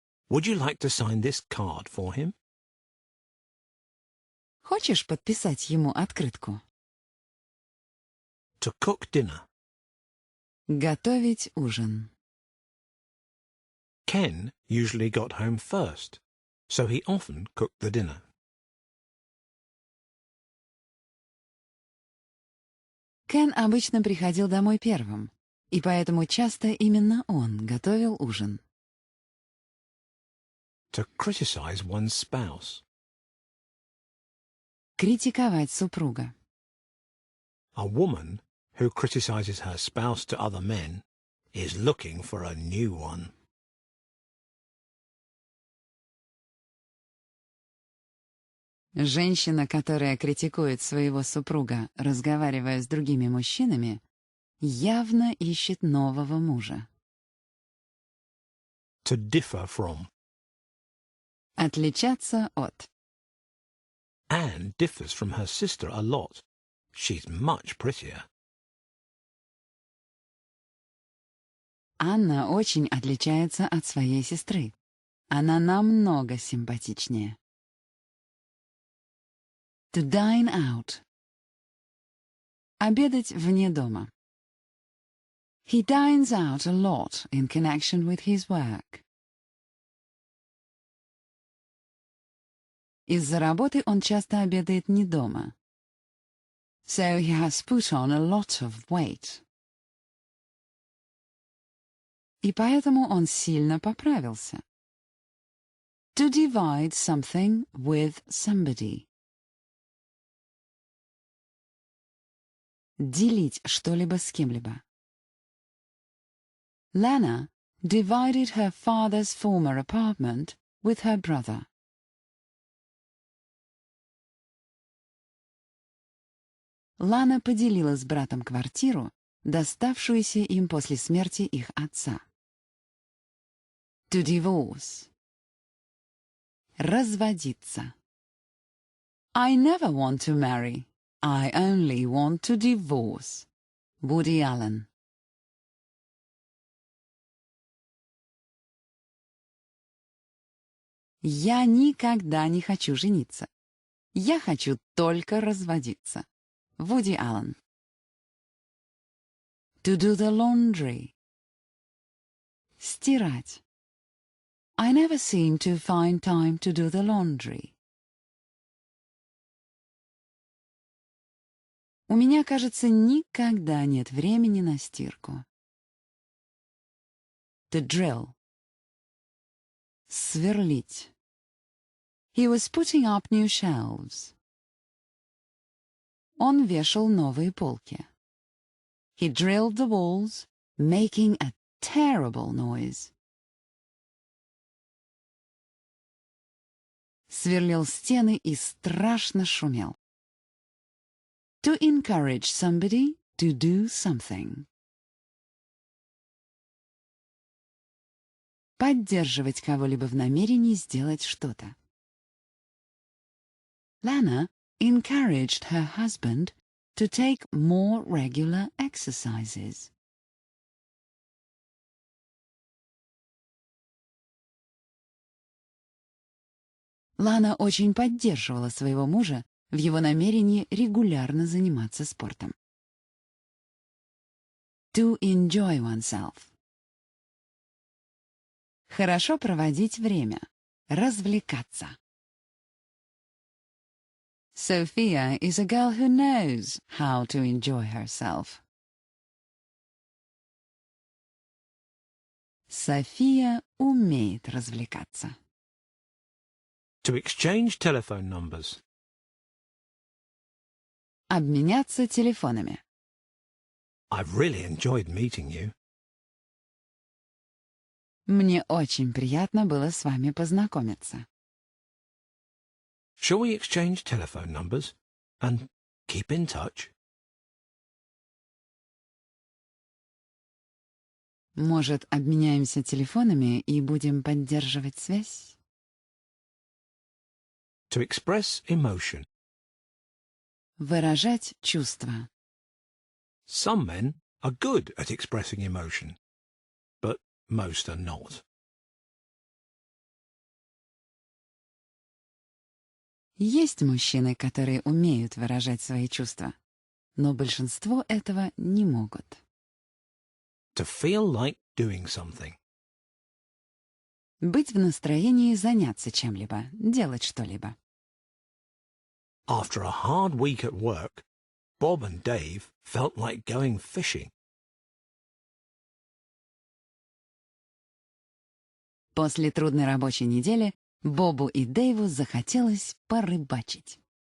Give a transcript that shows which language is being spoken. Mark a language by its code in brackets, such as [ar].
[en] Would you like to sign this card for him? [ru] Хочешь подписать ему открытку? [en] To cook dinner. [ru] Готовить ужин. [en] Ken usually got home first, so he often cooked the dinner. [ru] Кен обычно приходил домой первым, и поэтому часто именно он готовил ужин. [en] To criticize one's spouse. [ru] Критиковать супруга. [en] A woman who criticizes her spouse to other men is looking for a new one. [ru] Женщина, которая критикует своего супруга, разговаривая с другими мужчинами, явно ищет нового мужа. [en] To differ from. [ru] Отличаться от. [en] Anne differs from her sister a lot. She's much prettier. [ru] Анна очень отличается от своей сестры. Она намного симпатичнее. [en] To dine out. [ru] Обедать вне дома. [en] He dines out a lot in connection with his work. [ru] Из-за работы он часто обедает не дома. [en] So he has put on a lot of weight. [ru] И поэтому он сильно поправился. [en] To divide something with somebody. [ru] Делить что-либо с кем-либо. [en] Lana divided her father's former apartment with her brother. [ru] Лана поделила с братом квартиру, доставшуюся им после смерти их отца. [en] To divorce. [ru] Разводиться. [en] I never want to marry. I only want to divorce. Вуди Аллен. [ru] Я никогда не хочу жениться. Я хочу только разводиться. Вуди Аллен. [en] To do the laundry. [ru] Стирать. [en] I never seem to find time to do the laundry. [ru] У меня, кажется, никогда нет времени на стирку. [en] To drill. [ru] Сверлить. [en] He was putting up new shelves. [ru] Он вешал новые полки. [en] He drilled the walls, making a terrible noise. [ru] Сверлил стены и страшно шумел. [en] To encourage somebody to do something. [ru] Поддерживать кого-либо в намерении сделать что-то. [en] Lana encouraged her husband to take more regular exercises. [ru] Лана очень поддерживала своего мужа в его намерении регулярно заниматься спортом. [en] To enjoy oneself. [ru] Хорошо проводить время. Развлекаться. [en] Sophia is a girl who knows how to enjoy herself. [ru] София умеет развлекаться. [en] To exchange telephone numbers. [ru] Обменяться телефонами. [en] I've really enjoyed meeting you. [ru] Мне очень приятно было с вами познакомиться. [en] Shall we exchange telephone numbers and keep in touch? [ru] Может, обменяемся телефонами и будем поддерживать связь? [en] To express emotion. [ru] Выражать чувства. [en] Some men are good at expressing emotion, but most are not. [ru] Есть мужчины, которые умеют выражать свои чувства, но большинство этого не могут. [en] To feel like doing something. [ru] Быть в настроении заняться чем-либо, делать что-либо. [en] After a hard week at work, Bob and Dave felt like going fishing. [ru] После трудной рабочей недели Бобу и Дэйву захотелось порыбачить.